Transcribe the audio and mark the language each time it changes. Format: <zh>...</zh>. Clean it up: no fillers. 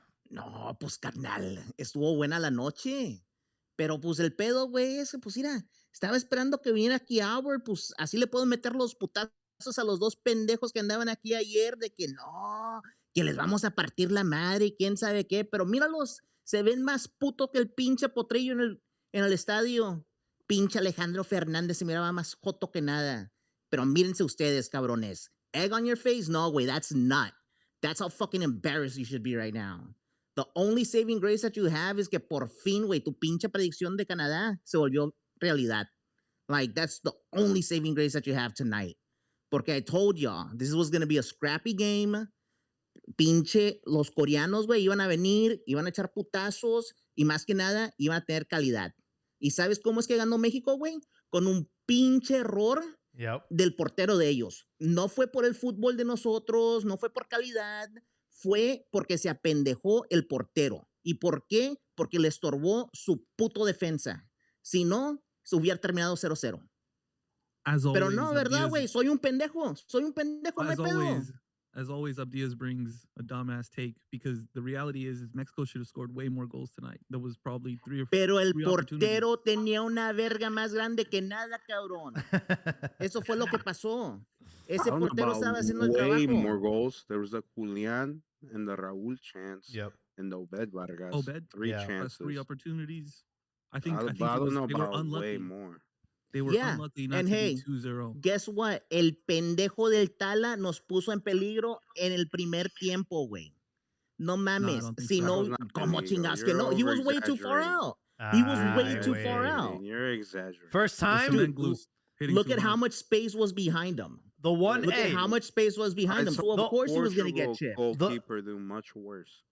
<es>No, pues carnal, estuvo buena la noche. Pero pues el pedo, güey, es que pues mira, estaba esperando que viniera aquí Howard, pues así le puedo meter los putazos a los dos pendejos que andaban aquí ayer de que no, que les vamos a partir la madre y quién sabe qué, pero míralos, se ven más puto que el pinche potrillo en el estadio. Pinche Alejandro Fernández se miraba más joto que nada. Pero mírense ustedes, cabrones.</es> <en>Egg on your face?</en> <es>No, güey,</es> <en>that's not. That's how fucking embarrassed you should be right now. The only saving grace that you have is</en> <es>que por fin, güey, tu pinche predicción de Canadá se volvió realidad.</es> <en>Like, that's the only saving grace that you have tonight. Porque I told y'all, this was going to be a scrappy game.</en> <es>Pinche, los coreanos, güey, iban a venir, iban a echar putazos y más que nada, iban a tener calidad. ¿Y sabes cómo es que ganó México, güey? Con un pinche error del portero de ellos. No fue por el fútbol de nosotros, no fue por calidad, fue porque se apendejó el portero. ¿Y por qué? Porque le estorbó su puto defensa. Si no, se hubiera terminado 0-0. Pero no, ¿verdad, güey? Soy un pendejo, no hay pedo.</es> <en>As always, Abdias brings a dumbass take because the reality is Mexico should have scored way more goals tonight. There was probably 3 or 4.</en> <es>Pero el portero tenía una verga más grande que nada, cabrón. Eso fue lo que pasó. Ese portero estaba haciendo el trabajo.</es> <en>Way more goals. There was a Julian and the Raúl chance. Yep. And the Obed Vargas. Obed, 3 chances. 3 opportunities. I think I don't know about way more. They were unlucky not to be 2-0. Guess what?</en> <es>El pendejo del Tala nos puso en peligro en el primer tiempo, güey. No mames. Si no, como chingas que no.</es> <en>He was way too far out. He was way too far out. You're exaggerating. First time? Look at how much space was behind him. The one, Look at how much space was behind him. So of course he was going to get chipped. Goalkeeper do much worse.</en>